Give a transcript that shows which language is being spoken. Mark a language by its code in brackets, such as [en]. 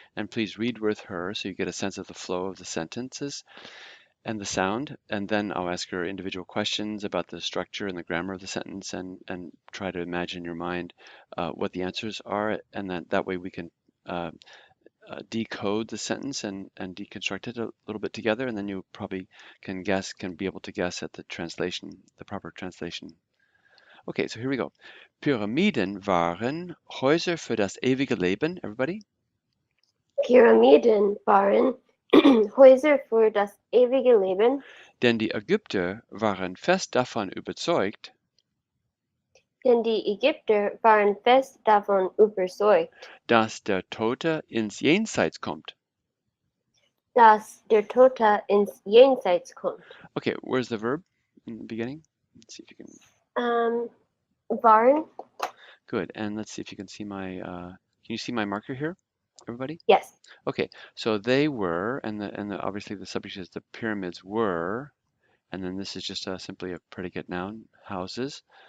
[en] And please read with her so you get a sense of the flow of the sentences and the sound, and then I'll ask her individual questions about the structure and the grammar of the sentence, and try to imagine in your mind what the answers are, and that way we can uh, decode the sentence and deconstruct it a little bit together, and then you probably can be able to guess at the translation, the proper translation. Okay, so here we go. [de] Pyramiden waren Häuser für das ewige Leben. [en] Everybody? [de] Pyramiden waren Häuser für das ewige Leben, Denn die Ägypter waren fest davon überzeugt, denn die Ägypter waren fest davon überzeugt, dass der Tote ins Jenseits kommt. dass der Tote ins Jenseits kommt. [en] Okay, where's the verb in the beginning? Let's see if you can. [de] Waren? [en] Good, and let's see if you can see my. Can you see my marker here, everybody? Yes. Okay, so they were, and obviously the subject is the pyramids were, and then this is just simply a predicate noun, houses.